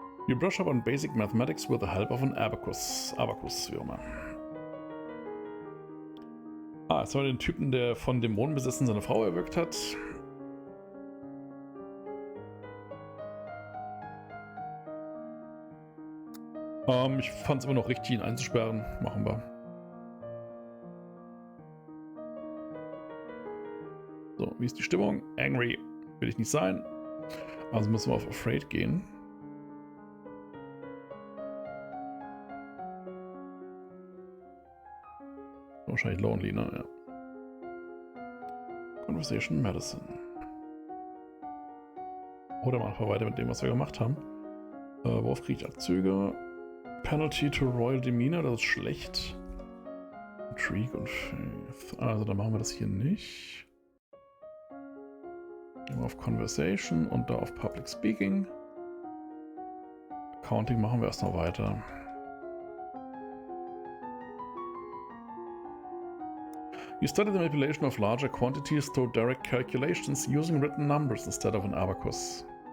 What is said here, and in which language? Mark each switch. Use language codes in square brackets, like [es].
[en] You brush up on basic mathematics with the help of an abacus. [de] Abacus, wie auch immer. Ah, jetzt haben wir den Typen, der von Dämonen besessen seine Frau erwürgt hat. Ich fand es immer noch richtig, ihn einzusperren. Machen wir. So, wie ist die Stimmung? Angry will ich nicht sein. Also müssen wir auf Afraid gehen. Wahrscheinlich Lonely, ne? Ja. [en] Conversation Medicine. [de] Oder mal einfach weiter mit dem, was wir gemacht haben. Worauf kriege ich Abzüge? [en] Penalty to Royal Demeanor, [de] das ist schlecht. [en] Intrigue und Faith. [de] Also dann machen wir das hier nicht. Gehen wir auf Conversation und da auf Public Speaking. Accounting machen wir erst noch weiter. [en] You study the manipulation of larger quantities through direct calculations using written numbers instead of an abacus.